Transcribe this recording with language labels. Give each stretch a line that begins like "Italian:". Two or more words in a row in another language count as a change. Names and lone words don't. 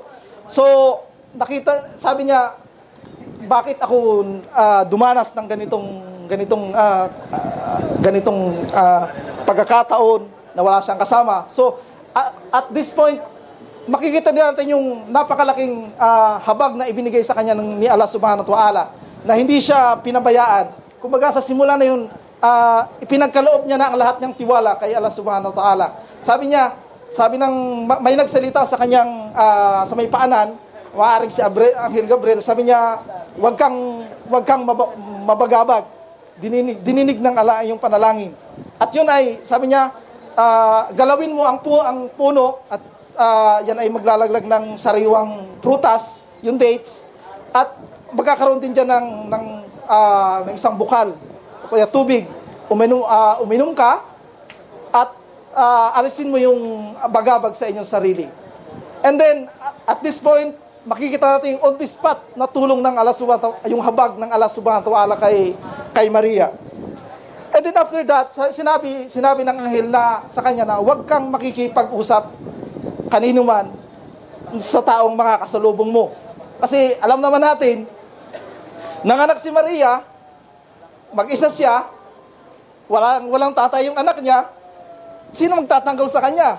Filipino: So sabi niya, bakit ako dumanas ng ganitong pagkakataon na wala siyang kasama.
English: So at this point,
Filipino: makikita din natin yung napakalaking habag na ibinigay sa kanya ni Allah
Arabic: سبحانه وتعالى,
Filipino: na hindi siya pinabayaan. Kumbaga sa simula na yun, ipinagkaloob niya na ang lahat niyang tiwala kay Allah
Arabic: سبحانه وتعالى.
Filipino: Sabi ng may nagsalita sa kanyang sa may paanan, maaaring si Anghel Gabriel, sabi niya, wag kang mabagabag. Dininig ng Allah yung panalangin. At yun ay, sabi niya, galawin mo ang puno at yan ay maglalaglag ng sariwang prutas, yung dates, at magkakaroon din dyan ng isang bukal o kaya tubig. Uminom ka at alisin mo yung bagabag sa inyong sarili.
English: And then at this point,
Filipino: makikita natin yung
English: on the spot
Filipino: na tulong ng Allah
Arabic: سبحانه وتعالى,
Filipino: yung habag ng Allah
Arabic: سبحانه وتعالى
Filipino: kay Maria.
English: And then after that,
Filipino: sinabi ng anghel na sa kanya na huwag kang makikipag-usap kanino man sa taong makakasalubong mo. Kasi alam naman natin, nanganak si Maria, mag-isa siya, walang tatay yung anak niya, sino magtatanggal sa kanya?